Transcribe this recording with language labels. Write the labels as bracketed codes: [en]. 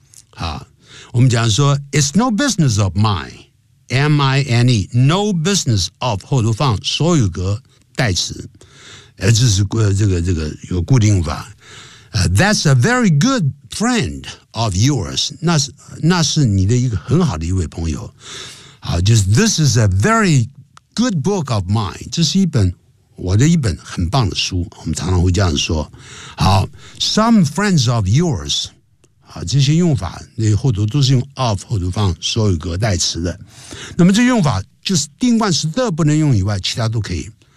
[zh] 好，我们讲说 [en] it's no business of mine, [zh] M-I-N-E, no business of 后头放所有格代词。这是这个有固定法。 [en] That's a very good friend of yours. [zh] 那是你的一个很好的一位朋友。 [en] Just this is a very good book of mine. [zh] 这是一本我的一本很棒的书。我们常常会这样说。好 ， [en] some friends of yours. [zh] 这些用法那后头都是用 of 后头放所有格代词的。那么这用法就是定冠词的不能用以外，其他都可以。